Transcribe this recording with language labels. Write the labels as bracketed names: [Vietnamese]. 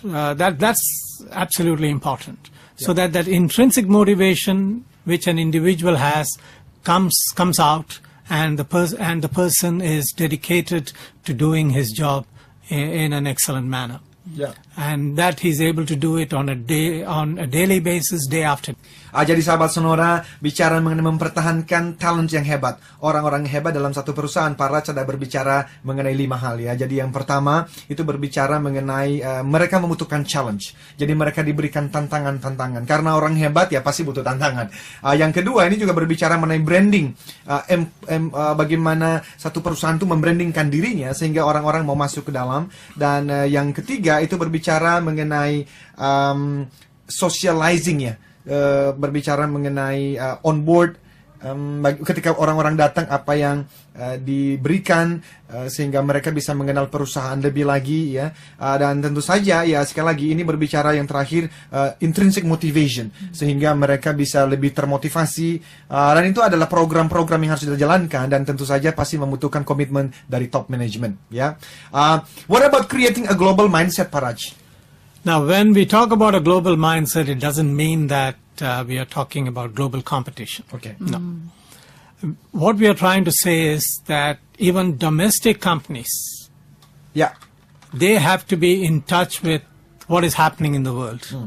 [English] That's absolutely important. So that intrinsic motivation which an individual has comes out, and the person is dedicated to doing his job in an excellent manner. And that he's able to do it on a daily basis, day after day. [Indonesian] Jadi sahabat Sonora, bicara mengenai mempertahankan talent yang hebat, orang-orang yang hebat dalam satu perusahaan, para sudah berbicara mengenai 5 hal ya. Jadi yang pertama itu berbicara mengenai mereka membutuhkan challenge. Jadi mereka diberikan tantangan-tantangan. Karena orang hebat ya pasti butuh tantangan. Yang kedua ini juga berbicara mengenai branding. Bagaimana satu perusahaan itu membrandingkan dirinya sehingga orang-orang mau masuk ke dalam. Dan yang ketiga itu berbicara mengenai socializing ya. Berbicara mengenai onboard ketika orang-orang datang apa yang diberikan sehingga mereka bisa mengenal perusahaan lebih lagi ya. Dan tentu saja ya sekali lagi ini berbicara yang terakhir intrinsic motivation sehingga mereka bisa lebih termotivasi dan itu adalah program-program yang harus dijalankan dan tentu saja pasti membutuhkan komitmen dari top management ya. [English] What about creating a global mindset, Pak Raj? Now, when we talk about a global mindset, it doesn't mean that we are talking about global competition. Okay. No. What we are trying to say is that even domestic companies, Yeah. they have to be in touch with what is happening in the world.